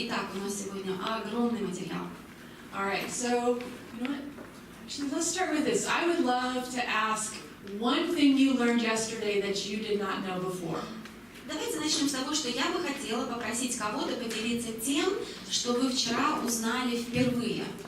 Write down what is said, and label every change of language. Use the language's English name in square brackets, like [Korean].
[Russian] Итак, у нас сегодня огромный материал. [English] All right, so you know what? Actually, let's start with this. I would love to ask one thing you learned yesterday that you did not know before. [Russian] Давайте начнем с того, что я бы хотела попросить кого-то поделиться тем, что вы вчера узнали впервые.